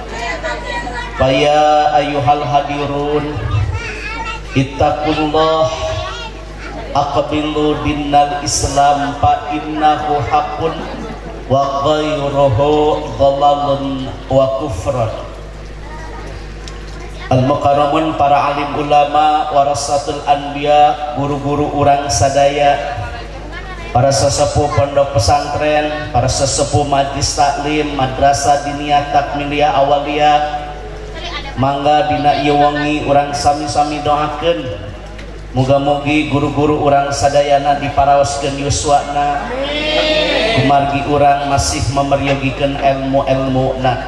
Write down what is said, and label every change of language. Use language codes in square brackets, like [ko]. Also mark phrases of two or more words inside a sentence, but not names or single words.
[ar] فيا أيها الحاضرون اتقوا الله أقبلوا دين الإسلام فإنه حق وغيره ضلال وكفر. [su] Al-mukarramun para alim ulama [ar] ورثة الأنبياء, [su] guru-guru urang sadaya, para sesepuh pondok pesantren, para sesepuh majlis taklim, madrasah diniyah takmiliyah awaliyah, mangga dina ieu wengi urang sami-sami doakeun muga-mugi guru-guru urang sadayana diparaoskeun yuswana, kumargi urang masih memeryogikeun ilmu-ilmuna.